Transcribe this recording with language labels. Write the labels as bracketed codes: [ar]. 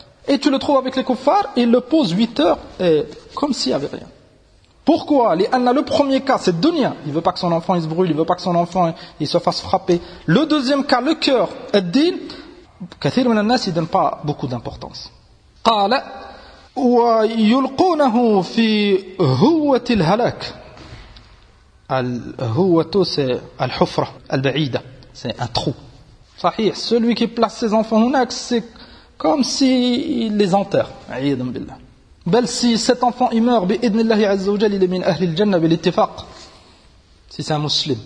[fr] Et tu le trouves avec les koufars, il le pose 8 heures, et comme s'il n'y avait rien. Pourquoi? Le premier cas, c'est dunya. Il ne veut pas que son enfant il se brûle, il ne veut pas que son enfant il se fasse frapper. Le deuxième cas, le cœur, ad-din, [ar] كثير من الناس, [fr] il ne donne pas beaucoup d'importance. [ar] قال ويلقونه في هوة الهلاك. [fr] الهوة, c'est الحفرة, البعيدة, c'est un trou. Sahih, celui qui place ses enfants en hunak, c'est comme s'il les enterre. [ar] A'yadam billah. [fr] Bel, si cet enfant il meurt, [ar] bi'idnillahi azzawajal, [fr] il est [ar] min ahlil jannah, bi l'ittifaq. [fr] Si c'est un muslim.